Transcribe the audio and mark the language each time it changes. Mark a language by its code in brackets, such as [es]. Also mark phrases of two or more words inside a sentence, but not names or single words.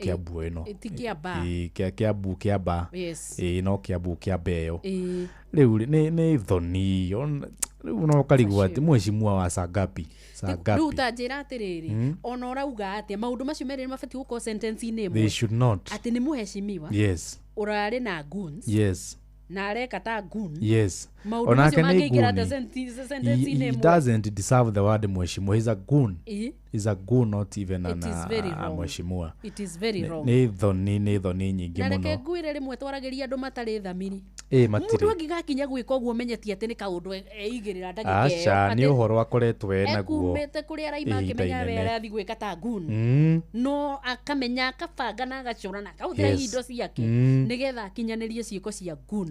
[ki] ti Kiamba Kiambu Kiamba no Kiambu Kiamba iyo riu ni thoni riu no karigwo ati [sw] Mheshimiwa wa sangapi [ki] riu ta njira atiriri ona urauga atia maundu macio meriri mabatie gukorwo sentence-ini imwe [en] they should not [ki] ati ni muheshimiwa yes urari na goons yes na areka ta goon yes maundu macio mangiingira ta sentence-ini imwe [en] he doesn't deserve the word Mheshimiwa he's a goon is a goon not even a Mheshimiwa it is very wrong [ki] ni thoni nyingi muno na reke ngwire rimwe twarageria andu matari thamiri matire mundu angigakinya gwika uguo menyetie ati ni kaundu eigirira ndagika acha ni uhoro akoretwo enaguo kumete kuri araima akimenya wera athi gwika ta goon no akamenya akabanga na agacura na akahuthira indo ciake nigetha akinyanirie ciiko cia goon